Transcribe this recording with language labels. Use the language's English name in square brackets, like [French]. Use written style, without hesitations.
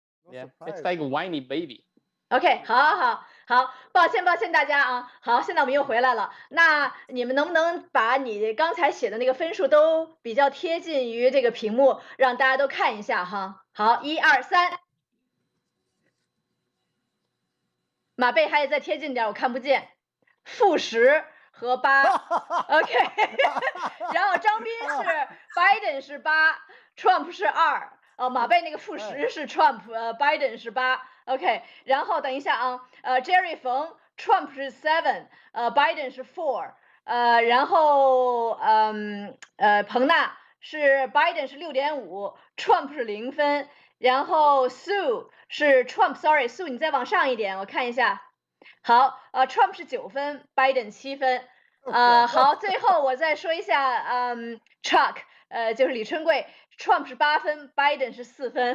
[English] Yeah, it's like a whiny baby. [Chinese] OK， 好，抱歉大家啊。好，现在我们又回来了。那你们能不能把你刚才写的那个分数都比较贴近于这个屏幕，让大家都看一下哈？好，1、2、3。马贝还得再贴近点，我看不见。负10和8 ，OK 。然后张斌是 Biden 是8 ，Trump 是2。马贝那个负10是 Trump，Biden 是8 ，OK。然后等一下啊，Jerry 冯 Trump 是7，Biden 是4，然后彭娜是 Biden 是6.5，Trump 是0分，然后 Sue 是 Trump，Sorry，Sue 你再往上一点，我看一下。好，Trump 是9分，Biden 7分。好，最后我再说一下，Chuck，就是李春贵。 Trump 是8分 ，Biden 是4分。